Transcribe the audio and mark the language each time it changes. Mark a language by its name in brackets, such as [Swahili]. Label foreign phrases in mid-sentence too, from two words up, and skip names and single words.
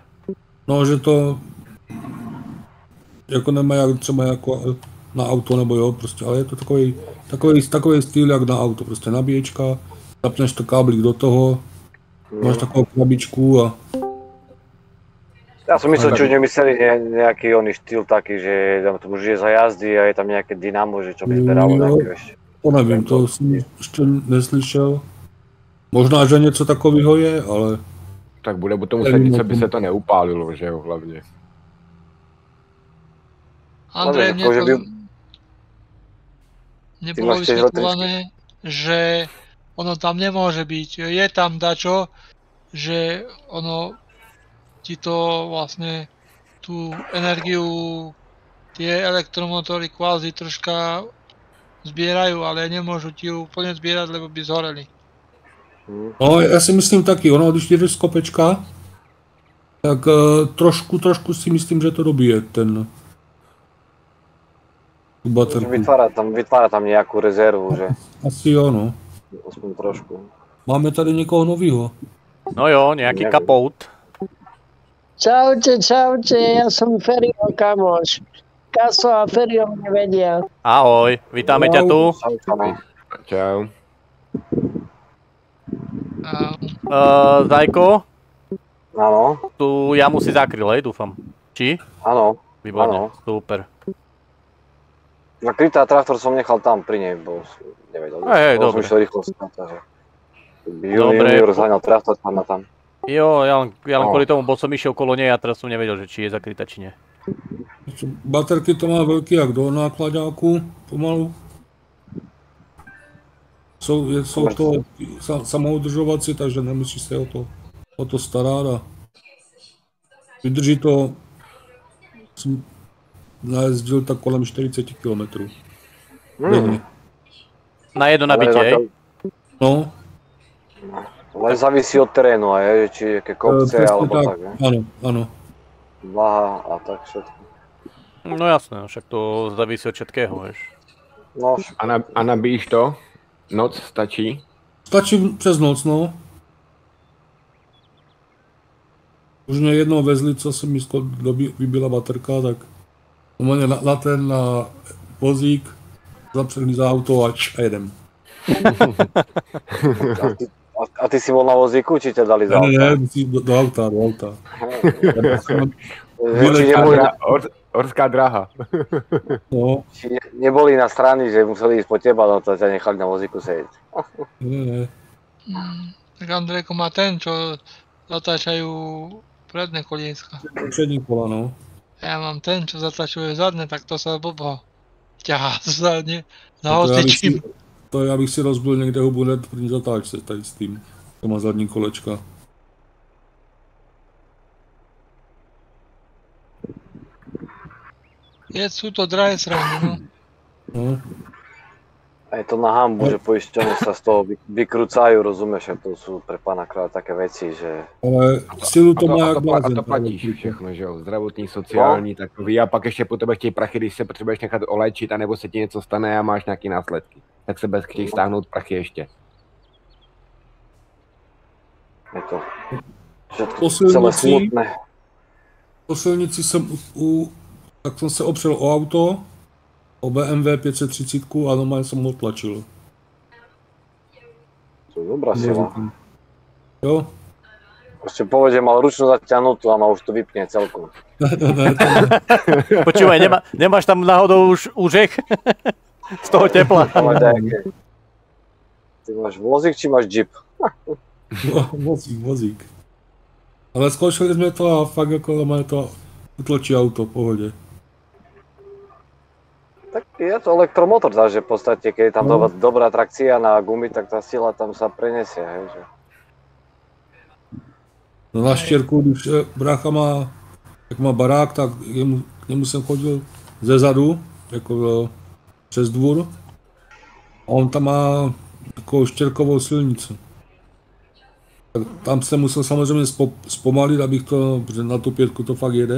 [Czech] No, že to... Jako nemá jak třeba jako na auto nebo jo, prostě, ale je to takový styl jak na auto, prostě nabíječka, zapneš to káblík do toho, máš takovou krabičku a... [Slovak] Ja som myslel, čo nemysleli nejaký oný štýl taký, že tam to už je za jazdy a je tam nejaké dynamo, že čo by zberalo nejaké ešte. [Czech] To nevím, to jsem ještě neslyšel. Možná, že něco takového je, ale... Tak bude potom muset nic, aby se to neupálilo, že jo, hlavně. [Slovak] Andrej, mne bolo vysvetľované, že ono tam nemôže byť. Je tam dačo, že ono ti to vlastne tú energiu, tie elektromotory kvázi troška zbierajú, ale nemôžu ti ju úplne zbierať, lebo by zhoreli. [Czech] No, já si myslím taky, ono, když jedeš z kopečka, tak trošku si myslím, že to dobije ten tu baterku. [Slovak] Vytvára tam nejakú rezervu, že? [Czech] Asi jo, no. Aspoň trošku. Máme tady někoho novýho. [Slovak] No jo, nejaký kapout. Čaute, ja som Ferio, kamoš. Kaso a Ferio mne vedia. Ahoj, vítáme ťa tu. Čau. Zajko? Áno. Tu jamu si zakryl, hej, dúfam. Či? Áno. Výborne, super. Na krytá traktor som nechal tam pri nej, bo nevedel. Hej, dobre. Som išiel rýchlo stať, takže... Junior zháňal traktor tam a tam. Jo, ja len kvôli tomu, bo som išiel okolo nej a teraz som nevedel, že či je zakrytá, či nie. [Czech] Baterky to má velký jak do nákladáku, pomalu. Jsou to samoudržovací, takže nemusí se o to starat a vydrží to, jsem najezdil tak kolem 40 km. [Slovak] Na jedno nabitie, hej? No. Ale závisí od terénu, aj, či jaké kopce, alebo tak, ne? Áno. Váha a tak všetko. No jasné, však to závisí od všetkého, vieš. [Czech] No, a nabíjíš to? Noc stačí? Stačí přes noc, no. Už mě jednou vezli, co se mi vybila baterka, tak normálně na vozík, zapřený za auto a jedem. [Slovak] A ty si bol na vozíku, či ťa dali za auta? [Czech] Ne, do auta. Horská dráha. No. [Slovak] Či neboli na strany, že museli ísť po teba, no to ťa nechali na vozíku sedieť. [Czech] Ne. [Slovak] Tak Andrejko má ten, čo zatáčajú predné kolieska. [Czech] Přední kola, no. [Slovak] Ja mám ten, čo zatáčuje zadné, tak to sa blbo ťahá zadne za hocičím. [Czech] To já bych si rozbil někde hubu hned v první zatáčce tady s tím. To má zadní kolečka. [Slovak] Sú to drahé srandy, no. A je to na hanbu, že poisťovne sa z toho vykrúcajú, rozumieš, že to sú pre pána kráľa také veci, že... [Czech] Ale silu to má jak blázen. A to platíš všechno, že jo, zdravotní, sociální, takový, a pak ještě po tebe chtějí prachy, když se potřebuješ nechat oléčit, anebo se ti něco stane a máš nějaké následky. Tak se bez chtějí stáhnout prachy ještě. [Slovak] Je to všetko celé smutné. [Czech] Po silnici jsem tak jsem se opřel o auto, o BMW 530 a normálně jsem ho tlačil. [Slovak] To je dobrá sila. [Czech] Jo. [Slovak] Ešte povedz, že mal ručnú zaťahnutú a ma už to vypne celkom. Počúvaj, nemáš tam náhodou už úžek? Z toho tepla. Ty máš vozík, či máš jeep? Vozík. [Czech] Ale zkoušeli jsme to a fakt jako má to utlačí auto, v pohodě. [Slovak] Tak je to elektromotor, takže v podstate, keď je tam dobrá trakcia na gumy, tak tá sila tam sa prenesie, hej, že? [Czech] No na štěrku, když brácha má, jak má barák, tak k němu jsem chodil ze zadu, jako přes dvůr. A on tam má takovou štěrkovou silnici. Tak tam jsem musel samozřejmě zpomalit, abych to, protože na tu 5 to fakt jede.